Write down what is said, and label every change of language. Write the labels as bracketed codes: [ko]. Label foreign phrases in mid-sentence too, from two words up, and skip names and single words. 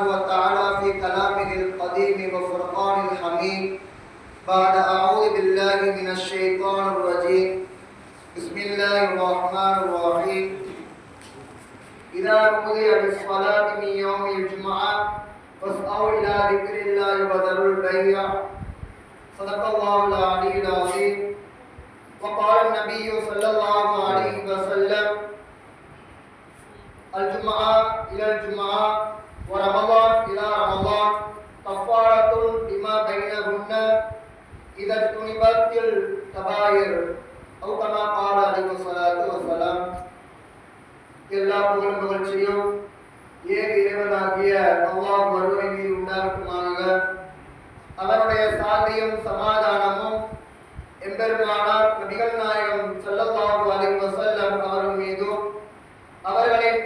[ar] وتعالى في كلامه القديم وفرقان الحميد بعد أعوذ بالله من الشيطان الرجيم بسم الله الرحمن الرحيم إذا نودي للصلاة من يوم الجمعة فاسعوا إلى ذكر الله وذروا البيع صدق الله العلي العظيم وقال النبي صلى الله عليه وسلم الجمعة إلى الجمعة ورمضان إلى رمضان كفارة لما بينهن إذا اجتنبت الكبائر أو كما قال عليه الصلاة والسلام [ta] எல்லா புகழும் புகழ்ச்சியும் ஏக இறைவனாகிய அல்லாஹ் ஒருவரை மீது உண்டாகட்டுமாக. அவருடைய சாந்தியும் சமாதானமும் எம்பெருமானார் நபிகள் நாயகம் [ar] صلى الله عليه وسلم [ta] அவர்கள் மீதும் அவர்களின்